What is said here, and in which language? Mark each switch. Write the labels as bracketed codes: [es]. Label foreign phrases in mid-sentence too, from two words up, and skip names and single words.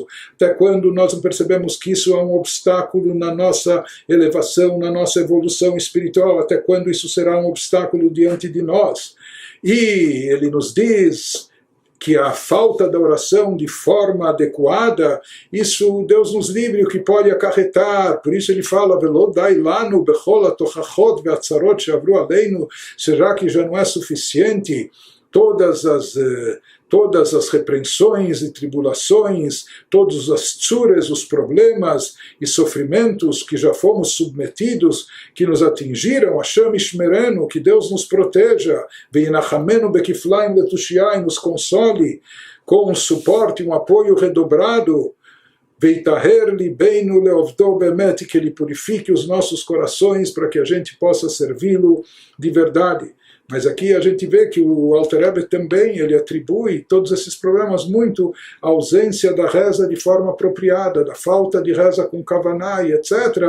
[pt] Até quando nós não percebemos que isso é um obstáculo na nossa elevação, na nossa evolução espiritual? Até quando isso será um obstáculo diante de nós? E ele nos diz que a falta da oração de forma adequada, isso Deus nos livre o que pode acarretar. Por isso ele fala, [he] ולא די לנו בכל התוכחות והצרות שעברו עלינו, [pt] será que já não é suficiente todas as repreensões e tribulações, todos as tsures, os problemas e sofrimentos que já fomos submetidos, que nos atingiram, [he] השם ישמרנו, [pt] que Deus nos proteja, [he] וינחמנו בכפליים לתושיה, [pt] nos console com um suporte, um apoio redobrado, [he] ויטהר לבנו לעבדו באמת, [pt] que ele purifique os nossos corações para que a gente possa servi-lo de verdade. Mas aqui a gente vê que o Alter Rebbe também ele atribui todos esses problemas muito à ausência da reza de forma apropriada, da falta de reza com kavaná e etc.